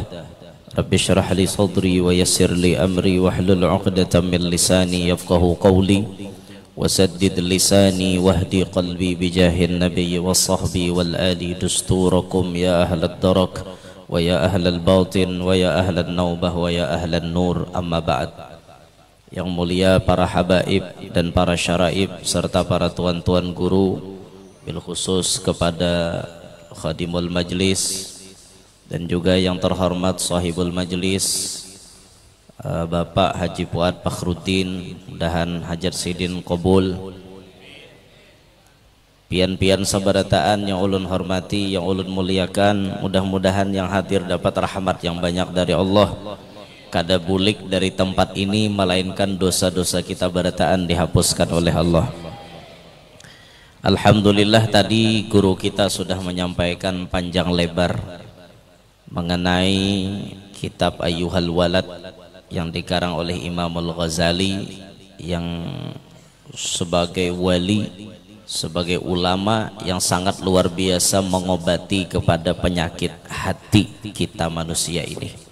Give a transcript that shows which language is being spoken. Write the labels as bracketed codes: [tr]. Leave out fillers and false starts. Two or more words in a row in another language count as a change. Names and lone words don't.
[ar] رب اشرح لي صدري ويسر لي أمري واحلل عقدة من لساني يفقهوا قولي وسدد لساني واهدي قلبي بجاه النبي والصحب والآل دستوركم يا أهل الدرك ويا أهل الباطن ويا أهل النوبة ويا أهل النور. أما بعد. [id] Yang mulia para habaib dan para syaraib serta para tuan-tuan guru, [ar] بالخصوص [id] kepada [ar] خادم المجلس [id] dan juga yang terhormat [ar] صاحب المجلس [id] Bapak Haji Fuad Fakhruddin, mudahan hajat sidin qabul. [bjn] Pian-pian sabarataan yang ulun hormati, yang ulun muliakan, mudah-mudahan yang hadir dapat rahmat yang banyak dari Allah. Kada bulik dari tempat ini melainkan dosa-dosa kita barataan dihapuskan oleh Allah. [id] Alhamdulillah, tadi guru kita sudah menyampaikan panjang lebar mengenai kitab Ayyuhal Walad yang dikarang oleh Imamul Ghazali, yang sebagai wali, sebagai ulama yang sangat luar biasa mengobati kepada penyakit hati kita manusia ini.